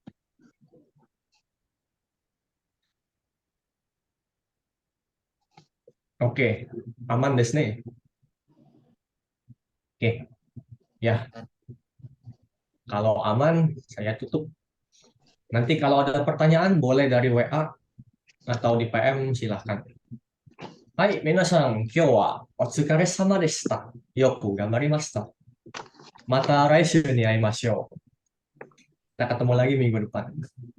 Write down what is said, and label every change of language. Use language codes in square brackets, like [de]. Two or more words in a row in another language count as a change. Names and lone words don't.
[id] Oke, aman [ja] ですね. [id] Oke, ya. Kalau aman, saya tutup. Nanti kalau ada pertanyaan boleh dari WA atau di PM silahkan. [ja] Hai, みなさん、今日はお疲れ様でした. よく頑張りました. また来週に会いましょう. [id] Kita ketemu lagi minggu depan.